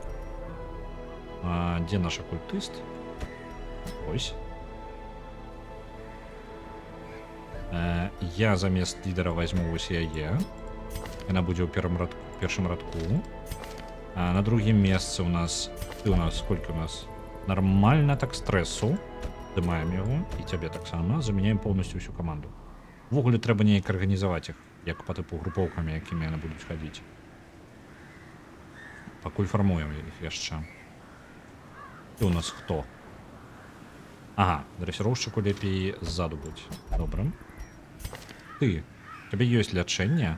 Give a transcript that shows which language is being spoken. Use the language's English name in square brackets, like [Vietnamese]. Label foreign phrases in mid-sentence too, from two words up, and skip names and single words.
[Belarusian] Дзе наш акультыст? Ось. Я замест лідера возьму вось яе. Яна будзе ў першым радку. На другім месцы у нас... Ты у нас, [Russian] сколько у нас? [Belarusian] Нормально так стрэсу. Дымаем яго. І цябе таксама. Замяняем [Russian] полностью всю [Belarusian] каманду. Увогуле трэба неяк арганізаваць іх, як па тыпу групоўкамі, якімі яны будуць хадзіць. Пакуль фармуем іх яшчэ. Ты у нас хто? Ага, дрэсіроўшчыку лепей ззаду будь. Добра. Ты, тебе ёсць лячэнне?